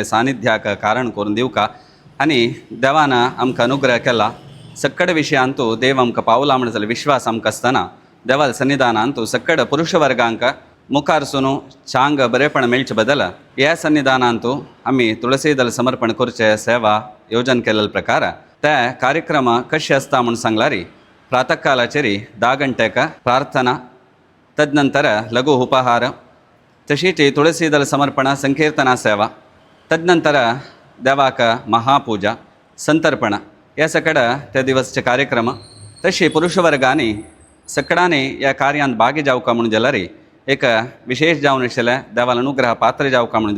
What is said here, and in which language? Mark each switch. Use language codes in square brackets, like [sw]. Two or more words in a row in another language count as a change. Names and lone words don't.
[kok] सानिध्याक कारण करून दिवका आनी देवान आमकां अनुग्रह केला सकड विशयांतू देव आमकां पावला म्हण जाल्यार विश्वास आमकां आसतना देवाल सन्निधानांतू सकड पुरुष वर्गांक मुखारसून चांग बरेपण मेळचे बदल ह्या सन्निधानांतू आमी तुळसी दल समर्पण करचे सेवा योजन केलेले प्रकार ते कार्यक्रम कशे आसता म्हूण सांगल्यार प्रातः कालाचेरी 10 गंटेक प्रार्थना तदनंतर लघु उपहार तशीच तुळसी दल समर्पण संकीर्तना सेवा तदनंतर देवाक महापूजा संतर्पण या सकड त्या दिवसचे कार्यक्रम तशी पुरुष वर्गांनी सकडांनी या कार्यांत भागी जावका म्हणून जाल्यार एक विशेष जावन आशिल्ले देवाल अनुग्रह पात्र जावका म्हणून